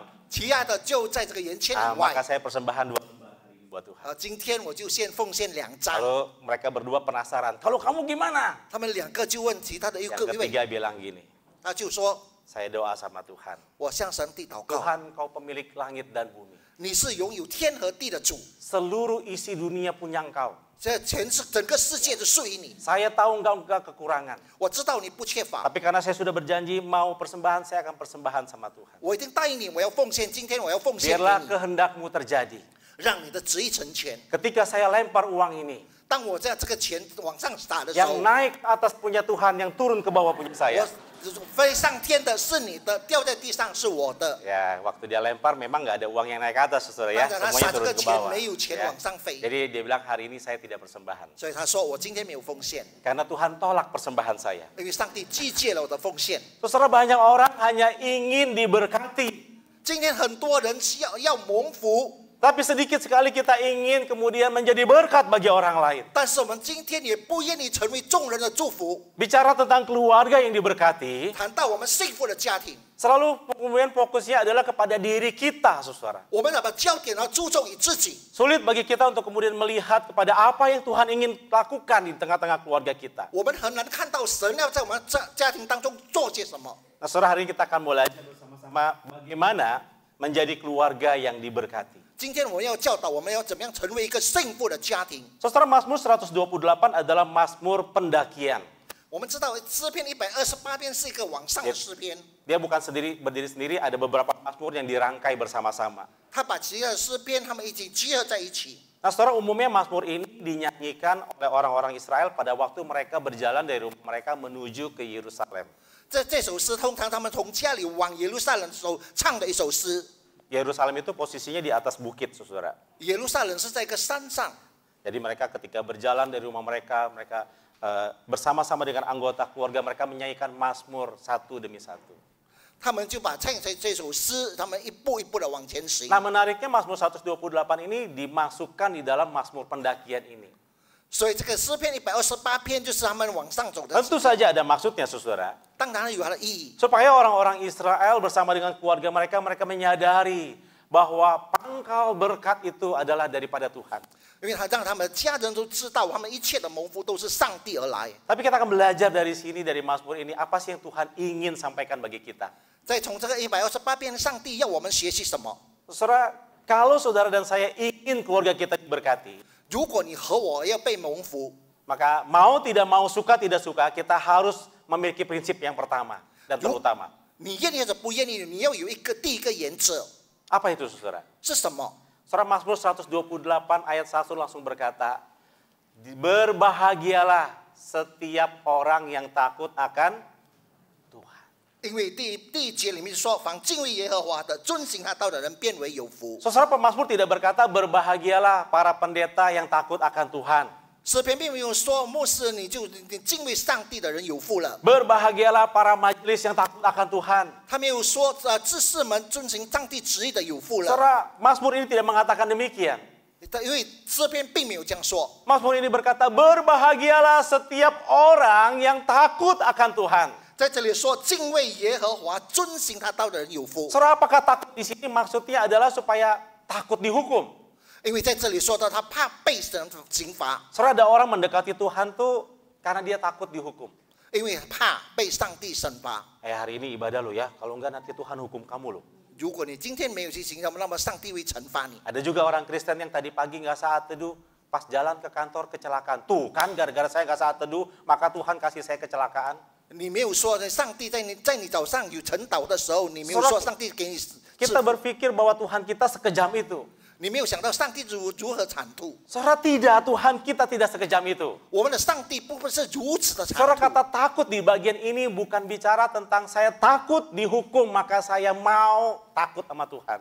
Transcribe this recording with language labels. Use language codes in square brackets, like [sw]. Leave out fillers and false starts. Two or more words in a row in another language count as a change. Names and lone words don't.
[zh] 其他的就在这个圆圈以外 [id] Maka。saya persembahan 2 lembar hari ini buat Tuhan. [zh] 今天我就奉献2张。 [id] Lalu mereka berdua penasaran. Kalau kamu gimana? [zh] 他们2个就问其他的一 [id] Yang [zh] 个一位， [id] ketiga bilang gini. [zh] 他就说 [id] Saya doa sama Tuhan. [zh] 我向神帝祷告， [id] Tuhan, kau pemilik langit dan bumi. [zh] 你是拥有天和地的主， [id] Seluruh isi dunia punya engkau. [zh] 这整个世界都属于你。 [id] Saya tahu engkau enggak kekurangan. [zh] 我知道你不缺乏， [id] Tapi karena saya sudah berjanji mau persembahan, saya akan persembahan sama Tuhan. [zh] 我已经答应你，我要奉献，今天我要奉献给 [id] Biarlah [zh] 你， [id] kehendakmu terjadi. [zh] 让你的旨意成全。 [id] Ketika saya lempar uang ini, [zh] 当我在这个钱往上撒的时候 [id] yang，naik ke atas punya Tuhan, yang turun ke bawah punya saya. [zh] 我飞上天的是你的，掉在地上是我的。 [id] Ya, waktu dia lempar memang nggak ada uang yang naik ke atas, saudara ya. [zh] 当然他 [id] Semuanya [zh] 撒这 [id] turun [zh] 个 [id] ke [zh] 钱 [id] bawah. [zh] 没有钱 [id] Ya. [zh] 往上飞， [id] Jadi dia bilang hari ini saya tidak persembahan. [zh] 所以他说我今天没有奉献， [id] Karena Tuhan tolak persembahan saya. [zh] 因为上帝拒绝了我的奉献。 [id] Saudara, banyak orang hanya ingin diberkati. [zh] 今天很多人要蒙福， [id] Tapi sedikit sekali kita ingin kemudian menjadi berkat bagi orang lain. [zh] 但是我们今天也不愿意成为众人的祝福。 [id] Bicara tentang keluarga yang diberkati, [zh] 谈到我们幸福的家庭， [id] selalu kemudian fokusnya adalah kepada diri kita, saudara. [zh] 我们要把焦点要注重于自己。 [id] Sulit bagi kita untuk kemudian melihat kepada apa yang Tuhan ingin lakukan di tengah-tengah keluarga kita. [zh] 我们很难看到神要在我们家庭当中做些什么。 [id] Nah, saudara, hari ini kita akan belajar bersama-sama bagaimana menjadi keluarga yang diberkati. [zh] 今天我们要教导我们要怎么样成为一个幸福的家庭。 [id] Saudara, Mazmur 128 adalah Mazmur pendakian. [zh] 我们知道诗篇128篇是一个往上的诗篇， [id] Dia bukan berdiri sendiri, ada beberapa Mazmur yang dirangkai bersama-sama. [zh] 他把其他的诗篇他们一起结合在一起。 [id] Nah, saudara, umumnya Mazmur ini dinyanyikan oleh orang-orang Israel pada waktu mereka berjalan dari rumah mereka menuju ke Yerusalem. [zh] 这首诗通常他们从家里往耶路撒冷的时候唱的一首诗。 [id] Yerusalem itu posisinya di atas bukit, saudara. [zh] 耶路撒冷是在一个山上， [id] Jadi mereka ketika berjalan dari rumah mereka, bersama-sama dengan anggota keluarga mereka menyanyikan Mazmur satu demi satu. [zh] 他们就把唱这首诗，他们一步一步的往前行。 [id] Nah, menariknya Mazmur 128 ini dimasukkan di dalam Mazmur pendakian ini. [zh] 所以这个诗篇128篇就是他们往上走的， [id] Tentu saja ada maksudnya, saudara. [zh] 当然有它的意义。 [id] Supaya orang-orang Israel bersama dengan keluarga mereka menyadari bahwa pangkal berkat itu adalah daripada Tuhan. [zh] 因为他让他们的家人都知道，他们一切的蒙福都是上帝而来。 [id] Tapi kita akan belajar dari sini, dari Mazmur ini, apa sih yang Tuhan ingin sampaikan bagi kita. [zh] 再从这个128篇，上帝要我们学习什么？ [id] Saudara, kalau saudara dan saya ingin keluarga kita diberkati, [zh] 如果你和我要被蒙福， [id] maka mau tidak mau, suka tidak suka, kita harus memiliki prinsip yang pertama dan terutama. [zh] 你愿意或者不愿意，你要有第一个原则 [id] Apa itu, saudara? [zh] 是什么？ [id] Saudara, Mazmur 128 ayat 1 langsung berkata, berbahagialah setiap orang yang takut akan Tuhan. [zh] 因为第一节里面说，凡敬畏耶和华的、遵行他道的人，变为有福。 [id] Saudara, pemazmur tidak berkata berbahagialah para pendeta yang takut akan Tuhan. [zh] 诗篇并没有说牧师你敬畏上帝的人有福了， [id] Berbahagialah para majelis yang takut akan Tuhan. [zh] 他没有说知识们遵行上帝旨意的有福了。 [id] Saudara, Mazmur ini tidak mengatakan demikian. [zh] 因为诗篇并没有这样说， [id] Mazmur ini berkata berbahagialah setiap orang yang takut akan Tuhan. [zh] 在这里说敬畏耶和华、遵行他道的人有福。 [id] Saudara, apakah takut di sini maksudnya adalah supaya takut dihukum? [zh] 因为在这里说到他怕被神刑罚， [id] Saudara, ada orang mendekati Tuhan tuh karena dia takut dihukum. [zh] 因为怕被上帝惩罚。 [id] Hari ini ibadah lo ya, kalau enggak nanti Tuhan hukum kamu lo. [zh] 如果你今天没有去行，那么上帝会惩罚你。 [id] Ada juga orang Kristen yang tadi pagi nggak saat teduh, pas jalan ke kantor kecelakaan. Tuh kan gara-gara saya nggak saat teduh, maka Tuhan kasih saya kecelakaan. [zh] 你没有说上帝在你早上有晨祷的时候，你没有说上帝给你 [id] Kita berpikir bahwa Tuhan kita sekejam itu. [zh] 你没有想到上帝如何惨痛。 [id] Saudara, tidak, Tuhan kita tidak sekejam itu. [zh] 我们的上帝不是如此的惨 [id] Saudara, [zh] 痛。 [id] kata takut di bagian ini bukan bicara tentang saya takut dihukum maka saya mau takut sama Tuhan.